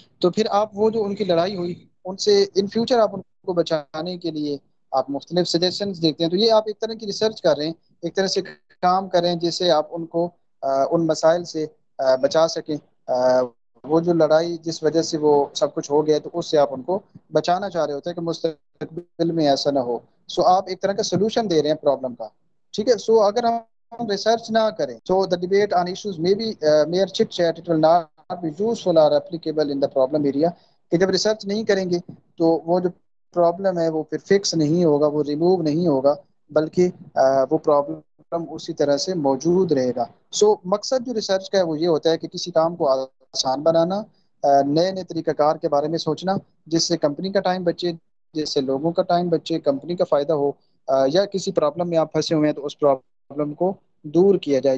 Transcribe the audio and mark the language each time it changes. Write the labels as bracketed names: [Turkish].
[Urdu] تو پھر آپ وہ جو ان کی لڑائی ہوئی، ان سے ان فیوچر آپ ان کو بچانے کے لیے آپ مختلف سجیشنز دیکھتے ہیں. تو یہ آپ ایک طرح کی ریسرچ کر رہے ہیں، ایک طرح سے کام کریں جس سے آپ ان کو ان مسائل سے بچا سکیں. وہ جو لڑائی جس وجہ سے وہ سب کچھ ہو گیا، تو اس سے آپ ان کو بچانا چاہ رہے ہوتے ہیں کہ مستقبل میں ایسا نہ ہو. آپ ایک طرح کا سولوشن دے رہے ہیں پرابلم کا. ٹھیک ہے. اگر ہم ریسرچ نہ کریں، [English] so the debate on issues may be mere chit chat. It will not be useful or applicable in the problem area. [Urdu] کہ جب ریسرچ نہیں کریں گے تو وہ جو پرابلم ہے وہ پھر فکس نہیں ہوگا، وہ ریموو نہیں ہوگا، بلکہ وہ پرابلم اسی طرح سے موجود رہے گا. مقصد جو ریسرچ کا ہے وہ یہ ہوتا ہے کہ کسی کام کو آسان بنانا، نئے نئے طریقہ کار کے بارے میں سوچنا، جس سے کمپنی کا ٹائم بچے، جس سے لوگوں کا ٹائم بچے، کمپنی کا فائدہ ہو، یا کسی پرابلم میں آپ پھنسے ہوئے ہیں تو اس پرابلم کو دور کیا جائے.